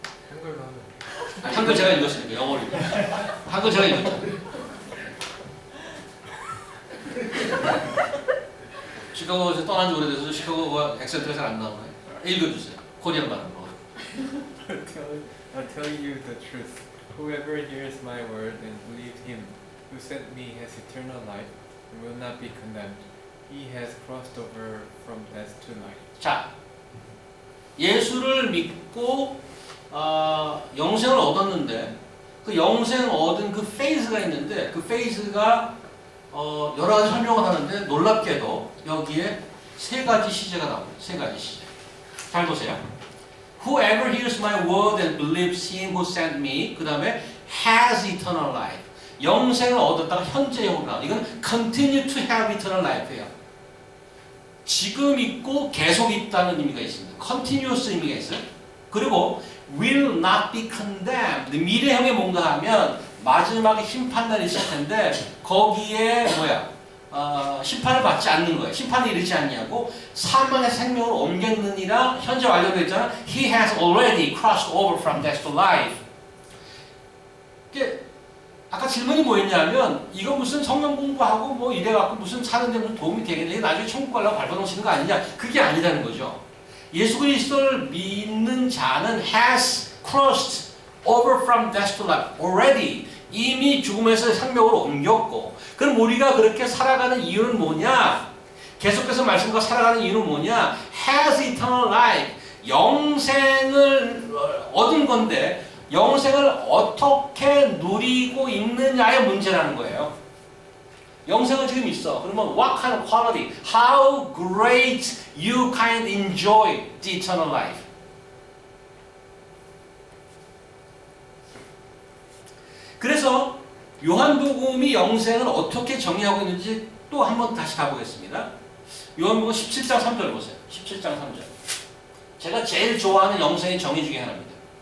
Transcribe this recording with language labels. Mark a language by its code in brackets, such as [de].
[ko] 한글로 하면. 한글 제가 읽었으니까 영어로 읽었어요. 한글 제가 읽었잖아요. 시카고에서 떠난 지 오래돼서 시카고가 액센트가 잘 안 나오네. 읽어주세요. 코리안 발음으로. [en] I'll tell you the truth. Whoever hears my word and believes him who sent me has eternal life and will not be condemned. He has crossed over from death to life. [ko] 자, 예수를 믿고 영생을 얻었는데 그 영생 얻은 그 페이즈가 있는데 그 페이즈가 여러 가지 설명을 하는데 놀랍게도 여기에 세 가지 시제가 나옵니다. 세 가지 시제. 잘 보세요. [en] Whoever hears my word and believes him who sent me, [ko] 그 다음에 [en] has eternal life. [ko] 영생을 얻었다가 현재형으로 나와. 이건 [en] continue to have eternal life예요. [ko] 지금 있고 계속 있다는 의미가 있습니다. continuous 의미가 있어요. [en] 그리고 will not be condemned. [ko] 미래형에 뭔가 하면 마지막에 심판날이 있을 텐데 거기에 심판을 받지 않는 거예요. 심판이 이르지 않냐고 사망의 생명으로 옮겼느니라 현재 완료되어 있잖아. [en] He has already crossed over from death to life. [ko] 아까 질문이 뭐였냐면 이거 무슨 성경 공부하고 뭐 이래갖고 무슨 사는데 무슨 도움이 되겠냐, 나중에 천국 가려고 발버둥치는 거 아니냐. 그게 아니라는 거죠. 예수 그리스도를 믿는 자는 [en] has crossed over from death to life. [ko] already 이미 죽음에서 생명으로 옮겼고, 그럼 우리가 그렇게 살아가는 이유는 뭐냐? 계속해서 말씀과 살아가는 이유는 뭐냐? [en] has eternal life. [ko] 영생을 얻은 건데 영생을 어떻게 누리고 있느냐의 문제라는 거예요. 영생은 지금 있어. 그러면 [en] what kind of quality? How great you can enjoy the eternal life. [ko] 그래서 요한복음이 영생을 어떻게 정의하고 있는지 또 한번 다시 가보겠습니다. 요한복음 17장 3절 보세요. 17장 3절. 제가 제일 좋아하는 영생의 정의 중에 하나입니다.